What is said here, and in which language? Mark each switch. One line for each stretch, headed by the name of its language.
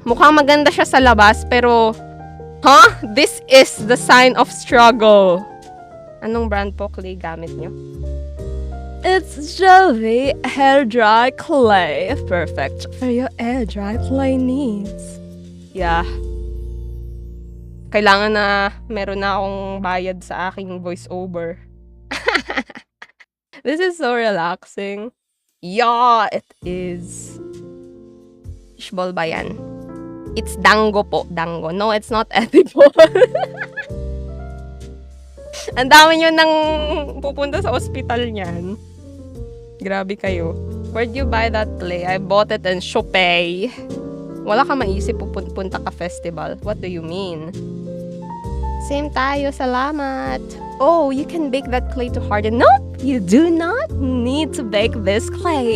Filipino: Mukhang maganda siya sa labas, pero... Huh?
English: This is the sign of struggle.
Filipino: Anong brand po clay gamit nyo?
English: It's Jovi Hair Dry Clay. Perfect for your air dry clay needs.
Filipino: Yeah. Kailangan na meron na akong bayad sa aking voiceover.
English: This is so relaxing. Yeah, it is.
Filipino: Fishball ba yan?
English: It's dango po. Dango. No, it's not edible.
Filipino: Ang dami nyo nang pupunta sa ospital niyan. Grabe kayo.
English: Where'd you buy that clay? I bought it in Shopee.
Filipino: Wala ka maisip pupunta ka festival.
English: What do you mean?
Filipino: Same tayo. Salamat.
English: Oh, you can bake that clay to harden. Nope! You do not need to bake this clay.